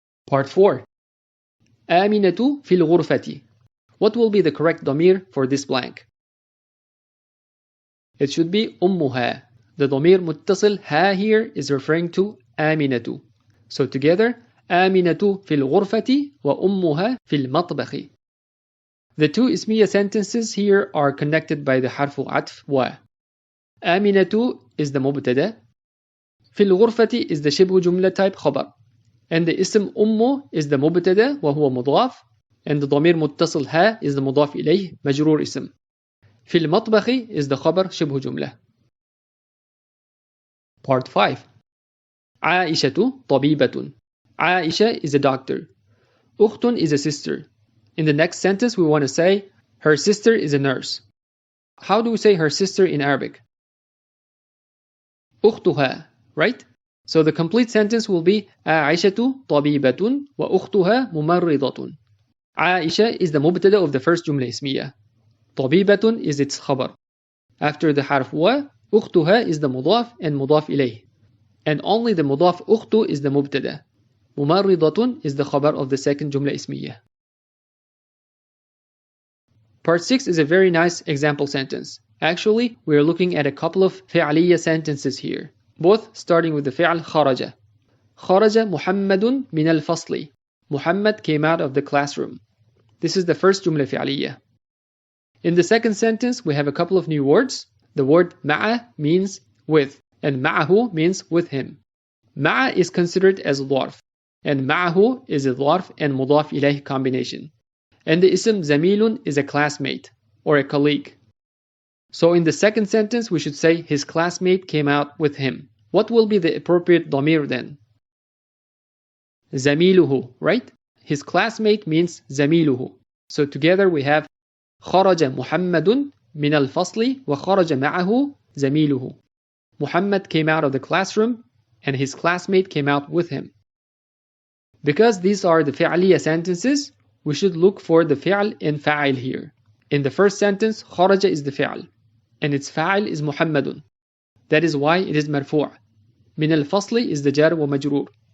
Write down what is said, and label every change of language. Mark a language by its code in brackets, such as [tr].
[ar] Part 4. آمنة في الغرفة. [en] What will be the correct ضمير for this blank? It should be أمها. The ضمير متصل ها here is referring to آمنة. So together, [ar] آمنة في الغرفة وأمها في المطبخ. [en] The two ismiya sentences here are connected by the حرف العطف و. آمنة is the مبتدا. في الغرفة is the شبه جملة type خبر. And the اسم أم is the مبتدا وهو مضاف. And the ضمير متصل ها is the مضاف إليه مجرور اسم. في المطبخ is the خبر شبه جملة. [ar] Part 5. عائشة طبيبة. [en] عائشة is a doctor. أخت is a sister. In the next sentence we want to say her sister is a nurse. How do we say her sister in Arabic? أختها, right? So the complete sentence will be [ar] عائشة طبيبة وأختها ممرضة. [en] عائشة is the مبتدا of the first جملة اسمية. طبيبة is its خبر. After the حرف و, أختها is the مضاف and مضاف إليه. And only the مضاف أخت is the مبتدا. ممرضة is the خبر of the second جملة اسمية. Part 6 is a very nice example sentence. Actually, we are looking at a couple of فعلية sentences here, both starting with the فعل خرج. [ar] خرج محمد من الفصل. [en] Muhammad came out of the classroom. This is the first جملة فعلية. In the second sentence, we have a couple of new words. The word مع means with, and معه means with him. مع is considered as ظرف, and معه is a ظرف and مضاف إليه combination. And the ism زميل is a classmate or a colleague. So in the second sentence, we should say his classmate came out with him. What will be the appropriate ضمير then? زميله, right? His classmate means زميله. So together we have [ar] خرج محمد من الفصل وخرج معه زميله. [en] Muhammad came out of the classroom and his classmate came out with him. Because these are the fi'liya sentences, we should look for the fi'l and fa'il here. In the first sentence, kharaja is the fi'l, and its fa'il is Muhammadun. That is why it is marfu'. Min al-fasli is the jar wa majroor.